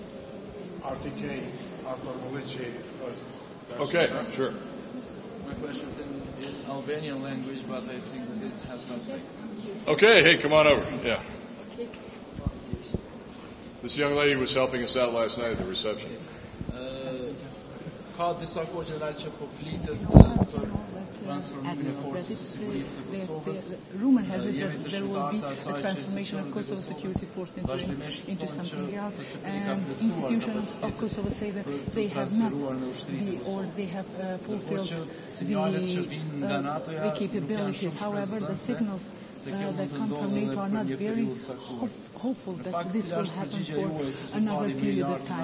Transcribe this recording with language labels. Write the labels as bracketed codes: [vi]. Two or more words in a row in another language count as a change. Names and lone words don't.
[en] RTK, Arthur Molici first. Okay, sure. My question is in Albanian language, but I think that this has translated. Okay, hey, come on over. Yeah. This young lady was helping us out last night at the reception. [sq] Ka disa kohë general që po flitet për transformimin e forcës së sigurisë së Kosovës. [en] Rumor has it that there will be a transformation of Kosovo Security Force into something else, and institutions of Kosovo say that they have not they have fulfilled the capabilities. However, the signals that come from NATO are not very hopeful that this will happen for another period of time.